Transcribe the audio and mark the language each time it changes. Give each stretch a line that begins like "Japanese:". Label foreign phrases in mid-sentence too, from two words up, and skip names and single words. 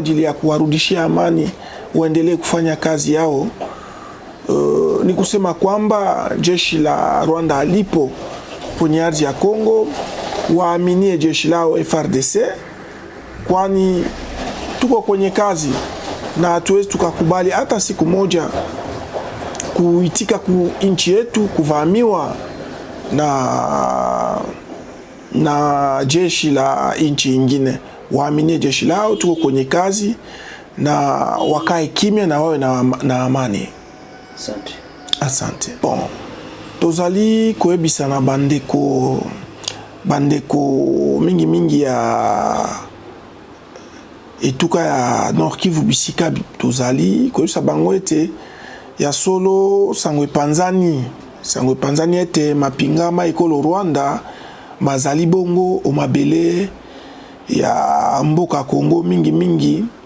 Swahili: ajili ya kuwarudishia amani waendelee kufanya kazi yao, ni kusema kwamba jeshi la Rwanda alipo kwenye ardhi ya Kongo, waaminie jeshi lao FRDC, kwani tuko kwenye kazi na hatuwezi tukakubali hata siku moja kuitika nchi yetu kuvamiwa na jeshi la nchi nyingine. Waaminie jeshi lao, tuko kwenye kazi na wakae kimya na wawe na amani. Asante. Asante.
Lingala: Bon, tozali koyebisa na bandeko mingi ya etuka ya Nord Kivu bisika, tozali koyebisa bango ete ya solo sangwe panzani ete mapingama ekolo Rwanda mazali bongo o mabele ya mboka Kongo mingi